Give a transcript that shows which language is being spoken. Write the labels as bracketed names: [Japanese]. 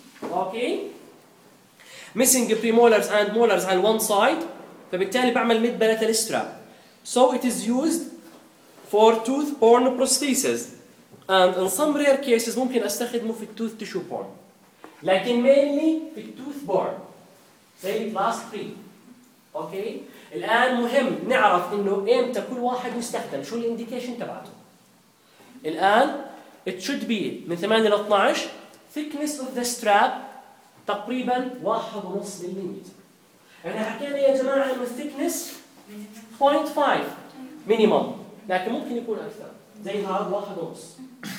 [English] Okay? missing premolars and molars on one side، [Arabic] فبالتالي بعمل [English] mid palatal strap. So it is used for tooth borne prostheses and in some rare cases [Arabic] ممكن استخدمه في [English] tooth tissue borne، لكن mainly في tooth borne say class 3. [Arabic] اوكي، الان مهم نعرف انه امتى كل واحد مستخدم، شو الانديكيشن تبعته. [English] الان it should be من 8 ل 12، thickness of the strap [Arabic] تقريبا 1.5 مليمتر. يعني حكينا يا جماعة إنه thickness 0.5 minimum، لكن ممكن يكون أكثر زي هذا 1.5.